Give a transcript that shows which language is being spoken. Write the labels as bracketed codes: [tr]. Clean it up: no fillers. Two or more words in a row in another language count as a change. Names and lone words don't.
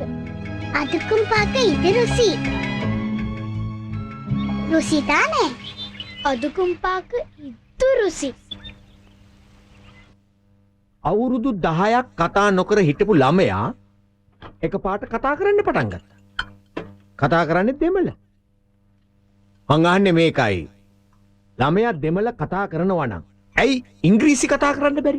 [ta] அதுக்கும் பார்க்க இது ருசி. ருசி தானே. அதுக்கும் பார்க்க இது ருசி. [si] අවුරුදු 10ක් කතා නොකර හිටපු ළමයා එකපාරට කතා කරන්න පටන් ගත්තා. කතා කරන්නේ දෙමළ. මං අහන්නේ මේකයි. ළමයා දෙමළ කතා කරනවා නම් ඇයි ඉංග්‍රීසි කතා කරන්න බැරි?